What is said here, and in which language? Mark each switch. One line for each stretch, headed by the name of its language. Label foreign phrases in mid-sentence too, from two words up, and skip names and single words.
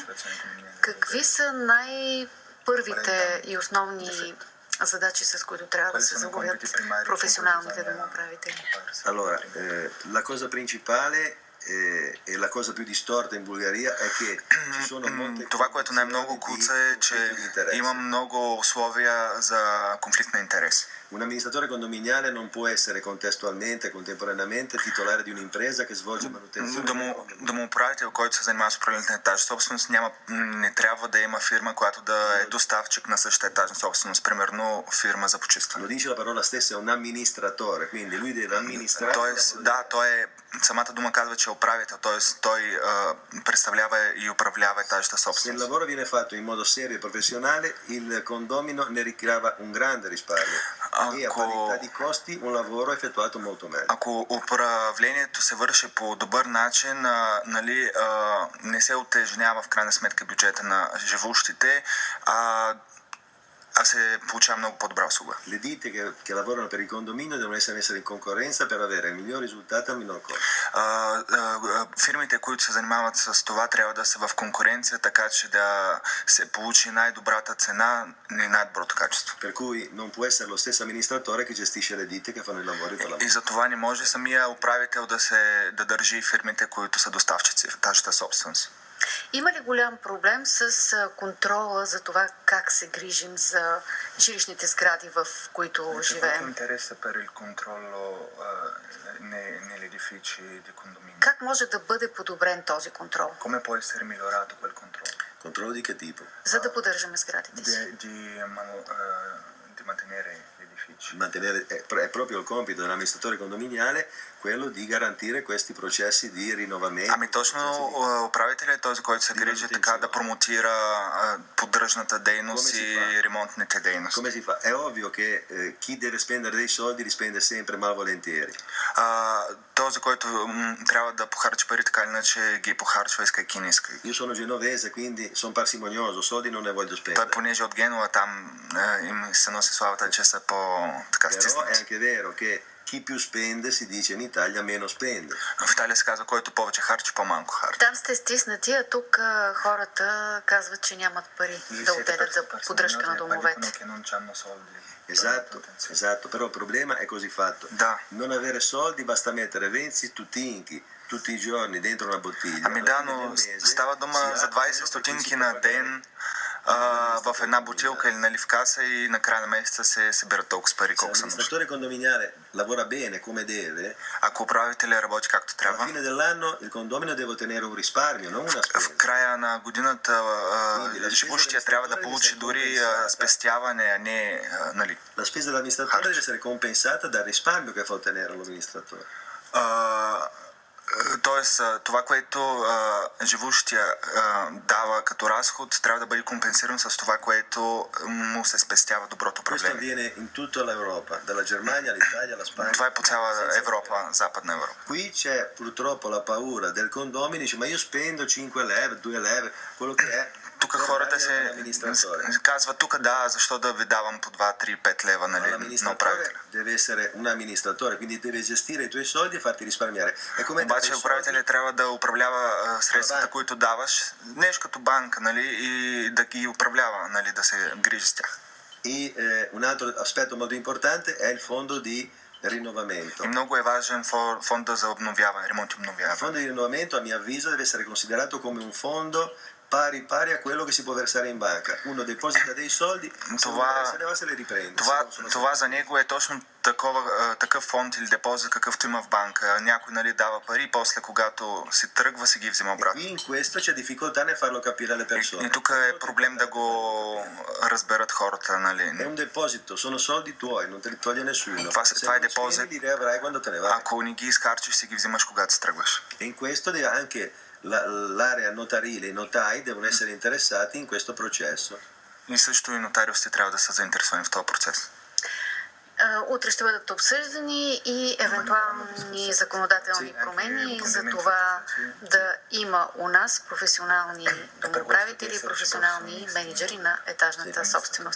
Bulgarian: Какви са най-първите и основни задачи, с които трябва да се заговят професионалните домоуправители?
Italian: Allora, la cosa principale e la cosa più distorta in Bulgaria è che ci sono molte
Bulgarian: Това, което най-много куца е, че има много условия за конфликт на интерес.
Italian: Un amministratore condominiale non può essere contestualmente e contemporaneamente titolare di un'impresa che svolge manutenzione.
Bulgarian: Домоуправител, който се занимава с управлението на етажна собственост, не трябва да има фирма, която да е доставчик на същата етажна собственост, примерно фирма за почистване.
Italian: Lo dice la parola stessa, è un amministratore, quindi lui deve amministrare.
Bulgarian: Тоест, да, той е, самата дума казва, че е управител, т.е. той представлява и управлява етажната
Italian: Se il
Bulgarian: собственост.
Italian: lavoro viene fatto in modo serio e professionale, il condomino ne ricava un grande risparmio e a parità di costi un lavoro effettuato molto meglio.
Bulgarian: Ако управлението се върши по добър начин, не се утежнява в крайна сметка бюджета на живущите, а се получава много по-добра услуга.
Italian: Le ditte che lavorano per il condominio devono essere in concorrenza per avere il miglior risultato al minor costo.
Bulgarian: Фирмите, които се занимават с това, трябва да са в конкуренция, така че да се получи най-добрата цена и най-доброто качество.
Italian: Per cui non può essere lo stesso amministratore che gestisce le ditte che fanno i lavori per la
Bulgarian: И за това не може самия управител да държи фирмите, които са доставчици в тази собственост. Има ли голям проблем с контрола за това как се грижим за жилищните сгради, в които живеем?
Italian: Интереса per il controllo negli edifici di condominio.
Bulgarian: Как може да бъде подобрен този контрол,
Italian: Come può essere migliorato quel controllo? controllo di che tipo?
Bulgarian: за да поддържаме сградите си?
Italian: Di mantenere gli edifici. È proprio il compito dell'amministratore condominiale quello di garantire questi processi di rinnovamento.
Bulgarian: Ами точно управителят е този, който се грижи така да промотира поддръжната дейност и ремонтните дейности.
Italian: Come si fa? È ovvio che chi deve spendere dei soldi li spende sempre malvolentieri.
Bulgarian: Този, който трябва да похарчи пари, така или иначе ги похарчва, искайки не искайки.
Italian: Io sono genovese, quindi sono parsimonioso, soldi non ne voglio
Bulgarian: Той,
Italian: spendere.
Bulgarian: понеже от Генуа, там им се носи славата, че са по-така
Italian: Però è
Bulgarian: стиснати.
Italian: anche vero che chi più spende si dice in Italia meno spende.
Bulgarian: В Италия се казва, който повече харчи, по-малко харчи. Там сте стиснати, а тук хората казват, че нямат пари да отделят за поддръжка на домовете.
Italian: Esatto, però il problema è così fatto.
Bulgarian: Da.
Italian: Non avere soldi basta mettere 20 stutинки tutti i giorni dentro una bottiglia.
Bulgarian: Ами да, но става дума за 20 стотинки на ден в една бутилка или нали в каса и на края на месеца се събират толкова пари,
Italian: Se
Bulgarian: колко са нужни.
Italian: l'amministratore condominiale lavora bene come deve,
Bulgarian: Ако управителя работи както
Italian: alla
Bulgarian: трябва,
Italian: fine dell'anno il condomino deve ottenere un risparmio, non una
Bulgarian: в
Italian: spesa.
Bulgarian: края на годината живущия трябва да получи дори спестяване, а не нали.
Italian: La spesa dell'amministratore deve essere compensata dal risparmio che fa ottenere l'amministratore.
Bulgarian: Тоест, това, което живущия дава като разход, трябва да бъде компенсирано с това, което му се спестява доброто
Italian: Questo
Bulgarian: управление.
Italian: avviene in tutta l'Europa, dalla Germania all'Italia alla Spagna.
Bulgarian: Това е по цяла Европа, Западна Европа.
Italian: Qui c'è purtroppo la paura del condomino, dice ma io spendo 5 leve, 2 leve, quello che è.
Bulgarian: Тук хората се казват, тук да, защо да ви давам по 2, 3, 5 лева нали, на
Italian: L'amministratore
Bulgarian: управителя.
Italian: deve essere un amministratore, quindi deve gestire i tuoi soldi e farti risparmiare. È come
Bulgarian: Обаче
Italian: dare i
Bulgarian: управителят
Italian: soldi-
Bulgarian: трябва да управлява средствата, банка. които даваш, нещо като банка, нали, и да ги управлява, нали, да се грижи с тях.
Italian: E un altro aspetto molto importante è il fondo di rinnovamento.
Bulgarian: И много е важен фонда за обновяване, ремонт и
Italian: Il
Bulgarian: обновяване.
Italian: fondo di rinnovamento, a mio avviso, deve essere considerato come un fondo pari a quello che si può versare in banca. Uno deposita dei soldi, se ne va se li riprende.
Bulgarian: Това за него е точно такъв фонд или депозит, какъвто има в банка. Някой нали, дава пари и после, когато си тръгва, си ги взима обратно.
Italian: Qui in questo c'è difficoltà nel farlo capire alle
Bulgarian: И
Italian: persone.
Bulgarian: тук е проблем да го разберат хората. Нали.
Italian: È un deposito, sono soldi tuoi, non te li toglie nessuno.
Bulgarian: Това
Italian: Se
Bulgarian: е
Italian: non
Bulgarian: депозит.
Italian: spendi, li riavrai quando te ne vai.
Bulgarian: Ако не ги изхарчиш, си ги взимаш, когато си тръгваш.
Italian: E in questo deve anche l'area notarile, i notai devono essere interessati in questo processo.
Bulgarian: И също и нотариусите трябва да са заинтересовани в този процес. Утре ще бъдат обсъждани и евентуални законодателни промени за това да има у нас професионални домоуправители и професионални менеджери на етажната собственост.